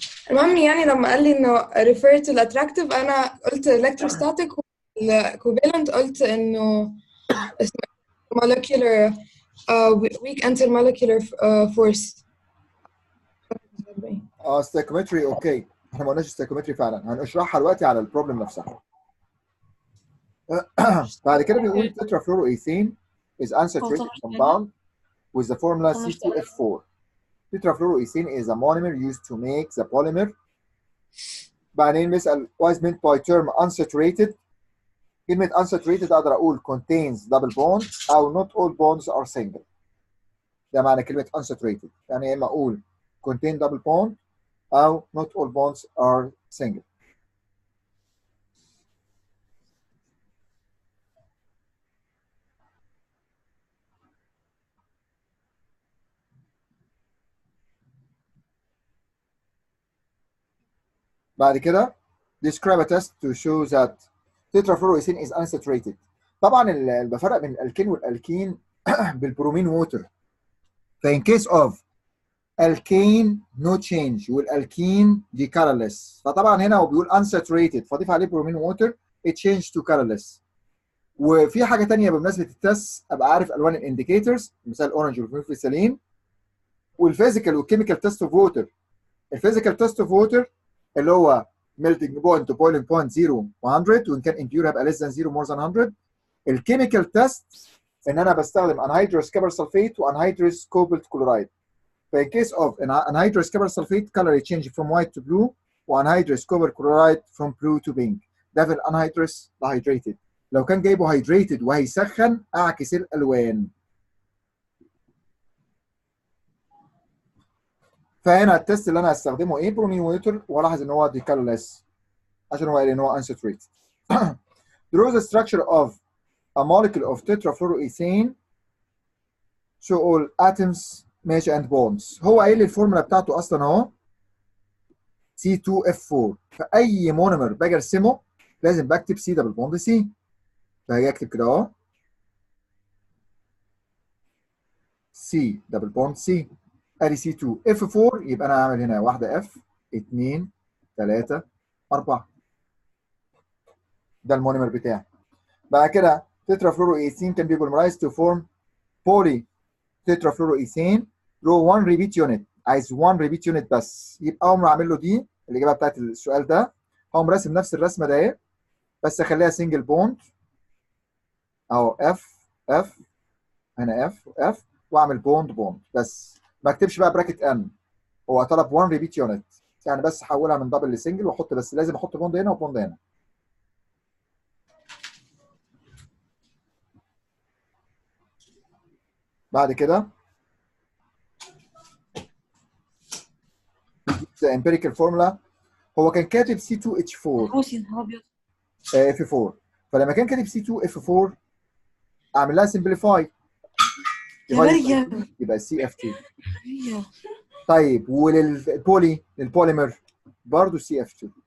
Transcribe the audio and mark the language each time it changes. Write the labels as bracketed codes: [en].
[ar] المهم يعني لما قال لي انه refer to الاتراكتيف انا قلت electrostatic، والcovalent قلت انه اسمه [en] molecular weak intermolecular force. Stoichiometry. [ar] اوكي احنا ما قلناش ستايكومتري فعلا، هنشرحها دلوقتي على البروبلم نفسها. بعد كده بيقول [en] tetrafluoroethane is unsaturated compound with the formula C2F4. Tetrafluoroethane is a monomer used to make the polymer. [ar] بعدين بيسأل [en] what is meant by term unsaturated. [ar] كلمة unsaturated أقدر أقول contains double bonds أو not all bonds are single. ده معنى كلمة unsaturated، يعني يا إما أقول contain double bond أو not all bonds are single. بعد كده describe a test to show that tetrafluoroethane is unsaturated. طبعا بفرق بين الالكين والالكين بالبرومين ووتر. فإن case of alkane no change والالكين دي colorless، فطبعا هنا هو بيقول unsaturated فاضيف عليه برومين ووتر [en] it changed to colorless. [ar] وفي حاجه ثانيه بمناسبه التست ابقى عارف الوان الانديكيتورز، مثال اورنج والفلوفيسالين. والفيزيكال والكيميكال تيست اوف ووتر. الفيزيكال تيست اوف ووتر اللي هو melting point to boiling point 0 و100، وان كان impure هيبقى less than 0 more than 100. [en] الكيميكال تيست ان انا بستخدم anhydrous copper sulfate وanhydrous cobalt chloride. فان case of anhydrous copper sulfate color change from white to blue وanhydrous copper chloride from blue to pink. [ar] ده في الانهيدرous hydrated. لو كان جايبه hydrated وهيسخن اعكس الالوان. فهنا التست اللي انا هستخدمه ايه؟ برومين ووتر، والاحظ ان هو دي colorless عشان هو قال ان هو unsaturated. [en] Draw the structure of a molecule of tetrafluoroethane show all atoms ماشي and bonds. [ar] هو قايل لي الفورمولا بتاعته اصلا اهو C2F4. فاي مونومر باجي ارسمه لازم بكتب C دبل بوند C. فهاجي اكتب كده اهو C دبل بوند C. ادي C2F4 يبقى انا هعمل هنا واحده F 2 3 4. ده المونومر بتاعي. بعد كده [en] tetrafluoroethane can be polymerized to form poly tetrafluoroethane رو 1 repeat unit. [ar] عايز 1 repeat unit بس. يبقى اقوم عامل له دي الاجابه بتاعت السؤال ده. هقوم راسم نفس الرسمه ده اهي بس اخليها سنجل بوند اهو اف اف هنا اف اف واعمل بوند بوند بس. ما اكتبش بقى براكت ان. هو طلب 1 ريبيت يونت يعني بس احولها من دبل لسنجل واحط بس لازم احط بوند هنا وبوند هنا. بعد كده [en] the empirical formula. [ar] هو كان كاتب C2H4 F4. فلما كان كاتب C2F4 اعمل لها سمبليفاي يبقى CF2. طيب للبوليمر برضه CF2.